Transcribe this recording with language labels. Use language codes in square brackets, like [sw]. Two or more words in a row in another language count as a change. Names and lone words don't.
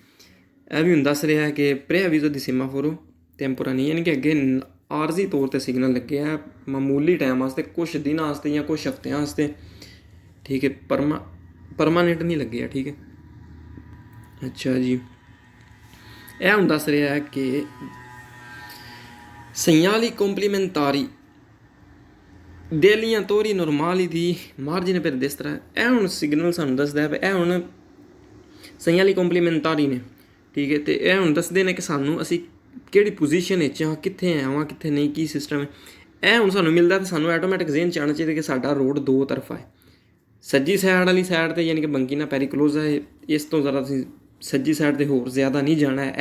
[pa] ਇਹ ਵੀ ਹੁਣ ਦੱਸ ਰਿਹਾ ਹੈ ਕਿ [it] preavviso di semafori temporanei [pa] ਯਾਨੀ ਕਿ ਅੱਗੇ ਆਰਜ਼ੀ ਤੌਰ 'ਤੇ ਸਿਗਨਲ ਲੱਗੇ ਆ ਮਾਮੂਲੀ ਟਾਈਮ ਵਾਸਤੇ, ਕੁਛ ਦਿਨਾਂ ਵਾਸਤੇ ਜਾਂ ਕੁਛ ਹਫ਼ਤਿਆਂ ਵਾਸਤੇ, ਠੀਕ ਹੈ। ਪਰਮਾਨੈਂਟ ਨਹੀਂ ਲੱਗੇ ਆ, ਠੀਕ ਹੈ। ਅੱਛਾ ਜੀ, ਇਹ ਹੁਣ ਦੱਸ ਰਿਹਾ ਹੈ ਕਿ [it] segnali complementari degli attori normali di margine per destra। [pa] ਇਹ ਹੁਣ ਸਿਗਨਲ ਸਾਨੂੰ ਦੱਸਦਾ ਹੈ, ਇਹ ਹੁਣ [it] segnali complementari [pa] ਨੇ, ਠੀਕ ਹੈ। ਅਤੇ ਇਹ ਹੁਣ ਦੱਸਦੇ ਨੇ ਕਿ ਸਾਨੂੰ ਅਸੀਂ ਕਿਹੜੀ ਪੋਜੀਸ਼ਨ ਵਿੱਚ ਹਾਂ, ਕਿੱਥੇ ਆਵਾਂ ਕਿੱਥੇ ਨਹੀਂ, ਕੀ ਸਿਸਟਮ ਹੈ। ਇਹ ਹੁਣ ਸਾਨੂੰ ਮਿਲਦਾ, ਤਾਂ ਸਾਨੂੰ ਆਟੋਮੈਟਿਕ ਜ਼ੇਨ 'ਚ ਆਉਣਾ ਚਾਹੀਦਾ ਕਿ ਸਾਡਾ ਰੋਡ ਦੋ ਤਰਫਾ ਹੈ। ਸੱਜੀ ਸਾਈਡ ਵਾਲੀ ਸਾਈਡ 'ਤੇ ਯਾਨੀ ਕਿ [it] banchina pericolosa [pa] ਹੈ, ਇਸ ਤੋਂ ਜ਼ਿਆਦਾ ਤੁਸੀਂ ਸੱਜੀ ਸਾਈਡ 'ਤੇ ਹੋਰ ਜ਼ਿਆਦਾ ਨਹੀਂ ਜਾਣਾ ਹੈ।